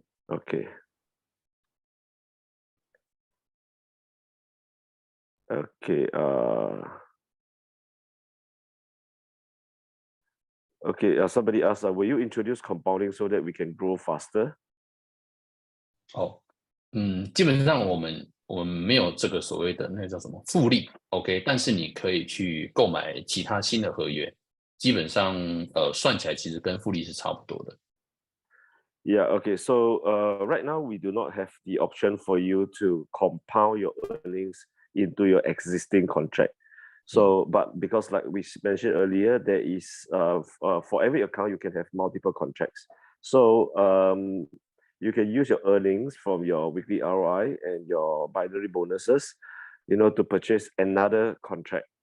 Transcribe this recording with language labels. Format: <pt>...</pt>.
<en>Okay. Okay. Okay. Somebody asked, will you introduce compounding so that we can grow faster?</en> <zh>基本上我们没有这个所谓的那个叫什么复利 ，OK， 但是你可以去购买其他新的合约，基本上算起来其实跟复利是差不多的。</zh> <en>Yeah, okay. So right now we do not have the option for you to compound your earnings into your existing contract. So, but because like we mentioned earlier, there is for every account you can have multiple contracts. So you can use your earnings from your weekly ROI and your binary bonuses, to purchase another contract.</en>